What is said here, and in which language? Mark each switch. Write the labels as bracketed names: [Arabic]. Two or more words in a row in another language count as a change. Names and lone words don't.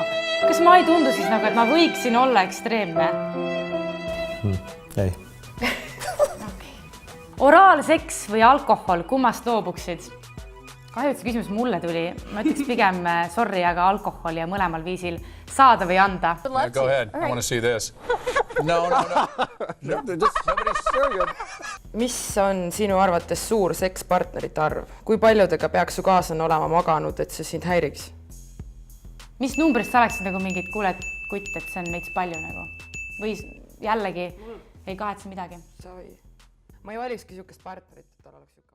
[Estonian] Kas ma ei tundu siis nagu, et ma võiksin olla ekstreemne? Ei. Oraalseks või alkohol, kummast loobuksid? Kahju, et see küsimus mulle tuli. Ma ütleks pigem sorry, aga alkohol ja mõlemal viisil saada või anda. [English] Yeah, go ahead. I want to see this. No. Nobody's sure. [Estonian] Mis on sinu arvates suur sekspartnerite arv? Kui paljudega peaks su kaaslane olema maganud, et see sind häiriks? Mis numbrist sa oleksid nagu mingid kuuled kutt, et see on veits palju nagu? Või jällegi ei kahetse midagi? Ma ei valikski siukest partnerit, et tal oleks